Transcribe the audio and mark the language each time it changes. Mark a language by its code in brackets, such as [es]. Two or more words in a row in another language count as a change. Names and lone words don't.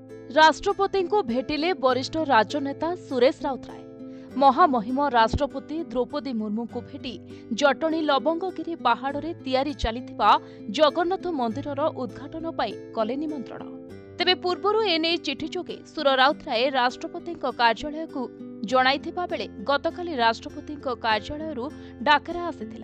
[or] ରାଷ୍ଟ୍ରପତି କୁ ଭେଟିଲେ ବରିଷ୍ଠ ରାଜନେତା ସୁରେଶ ରାଉତରାୟ। ମହାମହିମ ରାଷ୍ଟ୍ରପତି ଦ୍ରୌପଦୀ ମୁର୍ମୁ କୁ ଭେଟି ଜଟଣୀ ଲବଙ୍ଗଗିରି ପାହାଡ଼ ରେ ତିଆରି ଚାଲିଥିବା ଜଗନ୍ନାଥ ମନ୍ଦିରର ଉଦ୍ଘାଟନ ପାଇଁ କଲେ ନିମନ୍ତ୍ରଣ। ତେବେ ପୂର୍ବରୁ ଏନେଇ ଚିଠି ଯୋଗେ ସୁର ରାଉତରାୟ ରାଷ୍ଟ୍ରପତି କାର୍ଯ୍ୟାଳୟ କୁ ଜଣାଇଥିବା ବେଳେ ଗତକାଲି ରାଷ୍ଟ୍ରପତି କାର୍ଯ୍ୟାଳୟ ଡାକରା ଆସିଥିଲା।